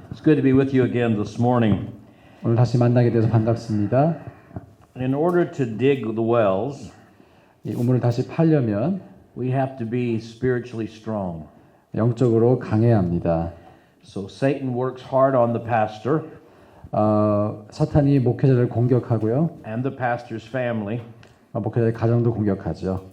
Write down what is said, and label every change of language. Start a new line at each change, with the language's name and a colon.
English: It's good to be with you again this morning.
Korean: 오늘 다시 만나게 돼서 반갑습니다.
English: In order to dig the wells,
Korean: 이 우물을 다시 파려면
English: we have to be spiritually strong.
Korean: 영적으로 강해야 합니다.
English: So Satan works hard on the pastor
Korean: 사탄이 목회자를 공격하고요.
English: and the pastor's family
Korean: 목회자의 가정도 공격하죠.